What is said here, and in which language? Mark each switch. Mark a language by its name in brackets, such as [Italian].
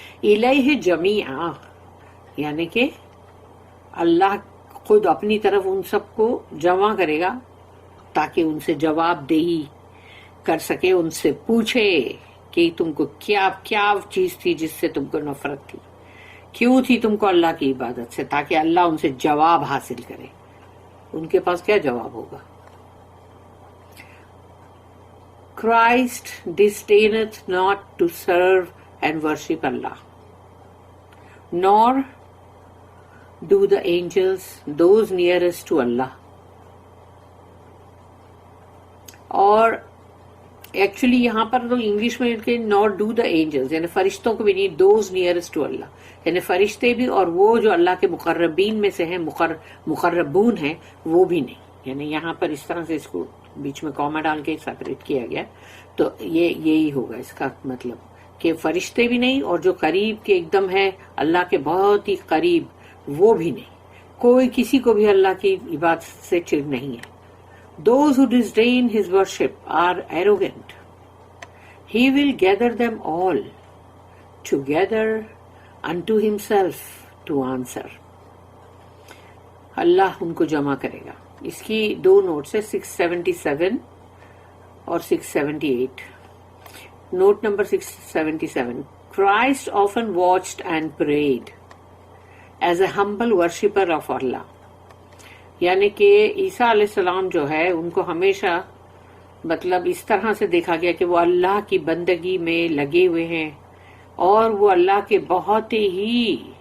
[Urdu] الیہ جمیعا، یعنی کہ اللہ خود اپنی طرف ان سب کو جمع کرے گا تاکہ ان سے جواب دہی کر سکے، ان سے پوچھے کہ تم کو کیا چیز تھی جس سے تم کو نفرت تھی، کیوں تھی تم کو اللہ کی عبادت سے، تاکہ اللہ ان سے جواب حاصل کرے. ان کے پاس کیا جواب ہوگا؟ [English] Christ disdaineth not to serve and worship Allah, nor do the angels, those nearest to Allah. [Urdu] اور ایکچولی یہاں پر تو انگلش میں [English] not to the angels, [Urdu] یعنی فرشتوں کو بھی نہیں، [English] those nearest to اللہ، [Urdu] یعنی فرشتے بھی اور وہ جو اللہ کے مقربین میں سے ہیں، مقربون ہیں، وہ بھی نہیں. یعنی یہاں پر اس طرح سے اس کو بیچ میں کاما ڈال کے سیپریٹ کیا گیا، تو یہی ہوگا اس کا مطلب کہ فرشتے بھی نہیں، اور جو قریب کے ایک دم ہے اللہ کے بہت ہی قریب، وہ بھی نہیں. کوئی کسی کو بھی اللہ کی عبادت سے چڑ نہیں ہے. [English] Those who disdain his worship are arrogant. He will gather them all together unto himself to answer. [Urdu] اللہ ان کو جمع کرے گا. اس کی دو نوٹس ہے، 677 اور 678. Note number 677. [English] Christ often watched and prayed as a humble worshipper of Allah. [Urdu] یعنی کہ عیسیٰ علیہ السلام جو ہے ان کو ہمیشہ مطلب اس طرح سے دیکھا گیا کہ وہ اللہ کی بندگی میں لگے ہوئے ہیں، اور وہ اللہ کے بہت ہی